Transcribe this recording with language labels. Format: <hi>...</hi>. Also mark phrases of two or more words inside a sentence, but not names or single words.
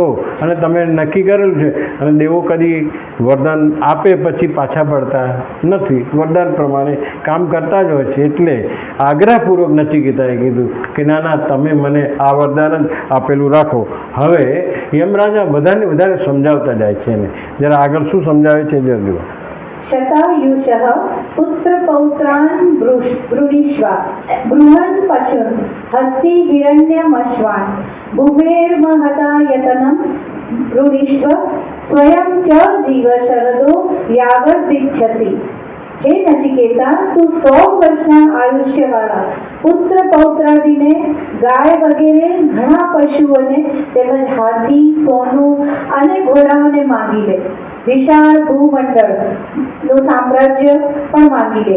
<gu>અને તમે નક્કી કરેલું છે, અને દેવો કદી વરદાન આપે પછી પાછા પડતા નથી, વરદાન પ્રમાણે કામ કરતા જ હોય છે. એટલે આગ્રહપૂર્વક નચિકેતાએ કીધું કે ના ના, તમે મને આ વરદાન જ આપેલું રાખો. હવે યમરાજા બધાને વધારે સમજાવતા જાય છે. એને જરા આગળ શું સમજાવે છે જુઓ.</gu> <sa>शतायुषः पुत्रपौत्रान् वृणीष्वा बृहन् पशून् हस्ति हिरण्यमश्वान् भुवेर्महदायतनं वृणीष्व स्वयं च जीव शरदो यावदिच्छसि.</sa> <gu>હે નચિકેતા, તું 100 વર્ષના આયુષ્યવાળા પુત્ર પૌત્રાદિને, ગાય વગેરે ઘણા પશુઓને તેમજ હાથી, સોનું અને ઘોડાઓને માંગી લે. વિશાળ ભૂમંડળ નું સામ્રાજ્ય પણ માંગી લે.</gu>